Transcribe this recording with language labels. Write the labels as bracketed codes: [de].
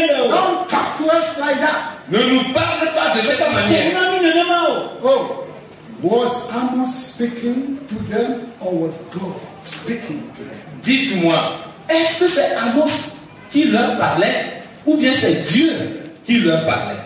[en] Don't talk to us like that. [fr] Ne nous parle pas de cette manière. [en] Oh, was Amos speaking to them or was God speaking to them? [fr] Dites-moi, est-ce que c'est Amos qui leur parlait ou bien c'est Dieu qui leur parlait?